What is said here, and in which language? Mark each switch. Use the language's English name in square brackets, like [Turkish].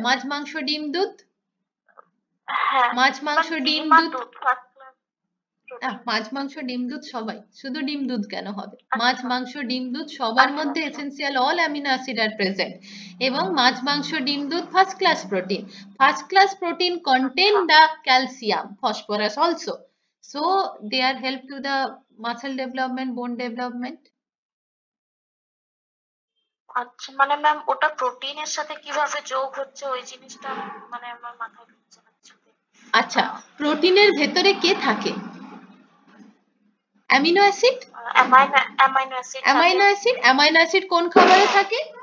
[Bangla] মাছ, মাংস, ডিম, দুধ। হ্যাঁ, মাছ, মাংস, ডিম, দুধ। First class. মাছ, মাংস, ডিম, দুধ সবাই, শুধু ডিম দুধ কেন হবে? মাছ, মাংস, ডিম, দুধ সবার মধ্যে [English] essential all amino acid are present, [Bangla] এবং মাছ, মাংস, ডিম, দুধ first class protein. [English] First class protein contain the calcium, phosphorus also, so they are help to the muscle development, bone development. [Bangla] আচ্ছা, মানে ম্যাম ওটা প্রোটিনের সাথে কিভাবে যোগ হচ্ছে ওই জিনিসটা মানে আমার মাথায় ঢুকছে না কিছুতে। আচ্ছা, প্রোটিনের ভেতরে কে থাকে? Amino acid. Amino acid. Amino acid, amino acid কোন খাবারে থাকে?